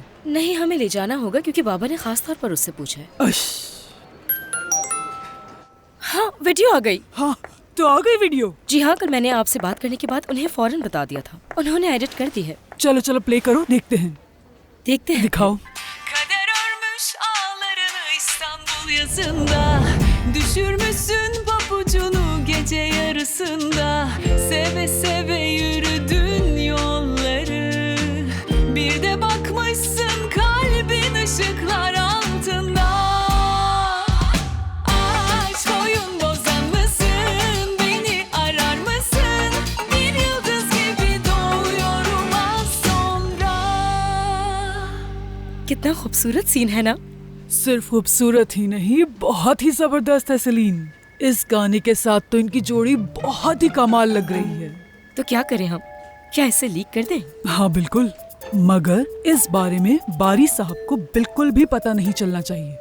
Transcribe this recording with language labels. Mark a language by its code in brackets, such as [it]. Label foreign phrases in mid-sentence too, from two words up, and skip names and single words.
[hi] नहीं, हमें ले जाना होगा क्योंकि बाबा ने खास तौर पर उससे पूछा है। हाँ, वीडियो आ गई। हाँ, तो आ गई वीडियो? जी हाँ, कल मैंने आपसे बात करने के बाद उन्हें फौरन बता दिया था। उन्होंने एडिट कर दी है। चलो चलो प्ले करो, देखते हैं। दिखाओ। [tr] Kader örmüş ağlarını İstanbul yazında. Düşürmüşsün papucunu gece yarısında. Seve seve yürüdün yolları. Bir de bakmışsın kalbin ışıklar altında. Aşk oyun bozan mısın? Beni arar mısın? Bir yıldız gibi doğuyorum az sonra. [hi] कितना खूबसूरत सीन है ना? सिर्फ खूबसूरत ही नहीं, बहुत ही जबरदस्त है सलीन। इस गाने के साथ तो इनकी जोड़ी बहुत ही कमाल लग रही है। तो क्या करें हम? क्या इसे लीक कर दें? हाँ बिल्कुल, मगर इस बारे में बारी साहब को बिल्कुल भी पता नहीं चलना चाहिए।